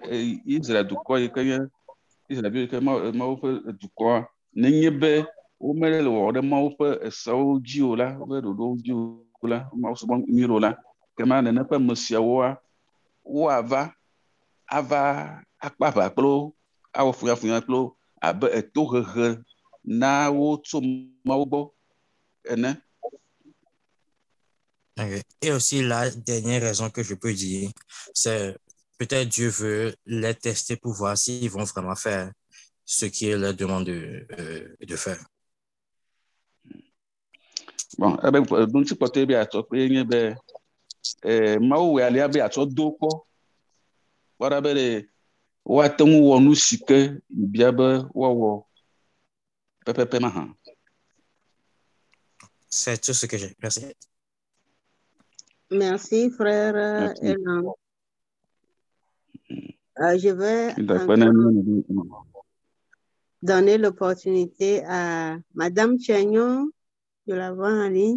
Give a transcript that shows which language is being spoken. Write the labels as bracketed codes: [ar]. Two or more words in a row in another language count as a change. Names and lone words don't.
[ee] Israel dukɔ yi ke nye Israelviwo yi ke Mawu ƒe dukɔa, nenye be womele wɔ ɖe Mawu ƒe sewo dzi o la, woƒe ɖoɖowo dzi o la, Mawu subɔ nyuie o la, kema nene ƒe ame siawoa, woava akpa aʋa kpli wo, awɔ funyafunya kpli wo abe tohehe na wo tso Mawu gbɔ ene. [fr] Okay. Et aussi la dernière raison que je peux dire, c'est peut-être Dieu veut les tester pour voir s'ils vont vraiment faire ce qu'il leur demande de faire. Bon, donc [ee] si côté bi atsɔ kpe nye be Mawu wɔ alia be atsɔ do kpɔ, wɔɖa be woate ŋu wɔ nu si ke bia be woawɔ pɛpɛpɛ ma hã. [fr] C'est tout ce que j'ai. Merci. Merci, frère Elan. Je vais donner l'opportunité à Madame Chagnon, je la vois en ligne.